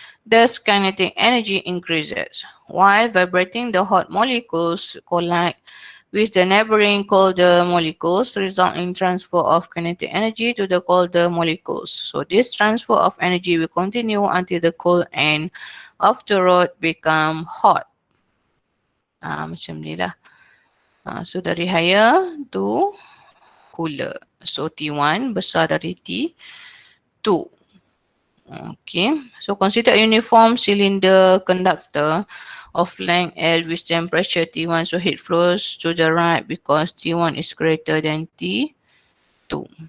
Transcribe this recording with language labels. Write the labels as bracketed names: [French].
[English] Thus, kinetic energy increases. While vibrating, the hot molecules collide with the neighboring colder molecules, resulting in transfer of kinetic energy to the colder molecules. So, this transfer of energy will continue until the cold end of the rod become hot. [Malay] Macam ni lah. [English] So, dari higher to cooler. So T1 [Malay] besar dari [English] T2. Okay, so consider a uniform cylinder conductor of length L with temperature T1. So heat flows to the right because T1 is greater than T2.